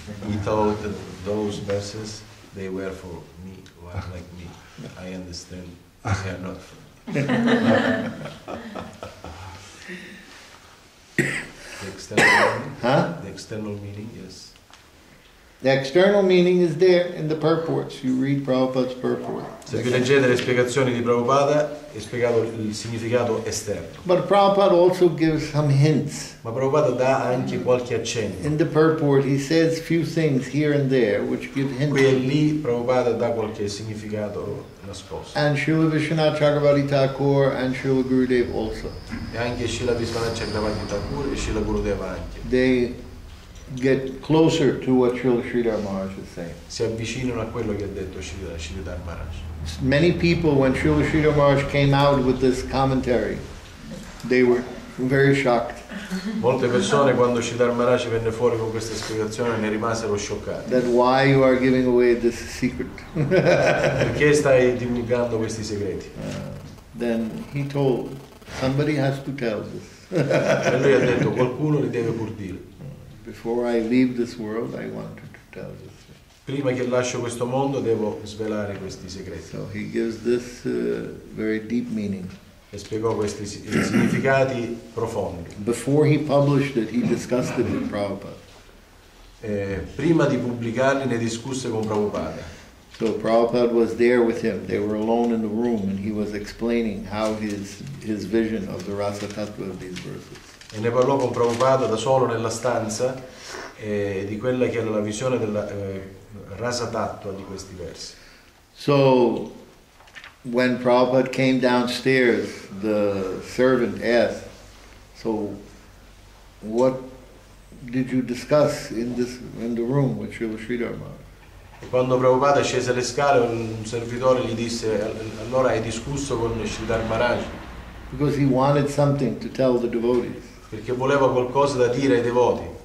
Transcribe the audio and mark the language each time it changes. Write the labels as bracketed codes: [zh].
[en] He thought that those verses, they were for me, one like me. I understand they are not for me. The external meaning? Huh? The external meaning, yes. The external meaning is there in the purports. You read Prabhupada's purport. [it] Se vi leggete le spiegazioni di Prabhupada, è spiegato il significato esterno. [en] But Prabhupada also gives some hints. [it] Ma Prabhupada dà anche qualche accenno. [en] In the purport, he says few things here and there which give hints. [it] Qui e lì Prabhupada dà qualche significato nascosto. [en] And Srila Vishwanath Chakravarti Thakur and Srila Gurudev also. [it] E anche Srila Vishwanath Chakravarti Thakur e Srila Gurudeva anche. [en] They get closer to what Srila Sridhar Maharaj is saying. [it] Si avvicinano a quello che ha detto Sridhar Maharaj. [en] Many people, when Srila Sridhar Maharaj came out with this commentary, they were very shocked. [it] Molte persone quando Sripad Maharaja venne fuori con questa spiegazione ne rimasero scioccate. [en] That why you are giving away this secret. [it] Perché stai divulgando questi segreti? [en] Then he told, somebody has to tell this. [it] E lui ha detto, qualcuno li deve pur dire. [en] Before I leave this world, I want to tell this. [it] Prima che lascio questo mondo devo svelare questi segreti. [en] So he gives this very deep meaning. [it] E spiegò questi significati profondi. [en] Before he published it, he discussed it with Prabhupada. [it] Prima di pubblicarli ne discusse con Prabhupada. [en] So Prabhupada was there with him. They were alone in the room, and he was explaining how his vision of the rasa tattva of these verses. [it] E ne parlò con Prabhupada da solo nella stanza di quella che era la visione della rasa tattva di questi versi. [en] So when Prabhupada came downstairs, the servant asked, "So what did you discuss in the room with Srila Sridhar Maharaj?" [it] E quando Prabhupada scese le scale, un servitore gli disse, allora hai discusso con Sridhar Maharaj? [en] Because he wanted something to tell the devotees. [it] Perché voleva qualcosa da dire ai devoti.